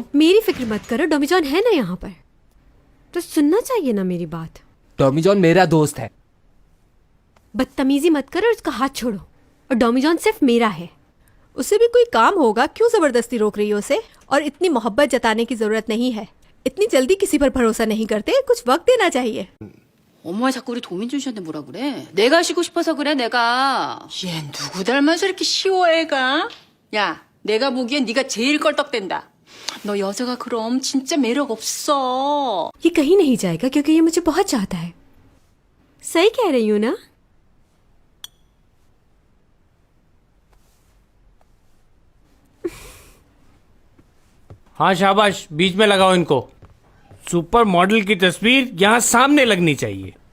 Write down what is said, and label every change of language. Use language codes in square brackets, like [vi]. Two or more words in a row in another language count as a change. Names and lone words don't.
[hi] मेरी फिक्र मत करो, डॉमी जॉन है ना यहाँ पर, तो सुनना चाहिए ना मेरी बात। टॉमी जॉन मेरा दोस्त है। बदतमीजी मत करो और उसका हाथ छोड़ो। और डॉमी जॉन सिर्फ मेरा है। उसे भी कोई काम होगा, क्यों जबरदस्ती रोक रही हो उसे? और इतनी मोहब्बत जताने की जरूरत नहीं है। इतनी जल्दी किसी पर भरोसा नहीं करते, कुछ वक्त देना चाहिए। [ko] 엄마 자꾸 우리 도민준 씨한테 뭐라 그래? 내가 쉬고 싶어서 그래, 내가. 얘 누구 닮아서 이렇게 쉬워 애가? 야, 내가 보기엔 네가 제일 껄떡댄다. 너 여자가 그럼 진짜 매력 없어. [hi] ये कहीं नहीं जाएगा क्योंकि ये मुझे बहुत चाहता है। सही कह रही हूँ ना? हाँ शाबाश, बीच में लगाओ इनको। [en] super model [hi] की तस्वीर यहाँ सामने लगनी चाहिए।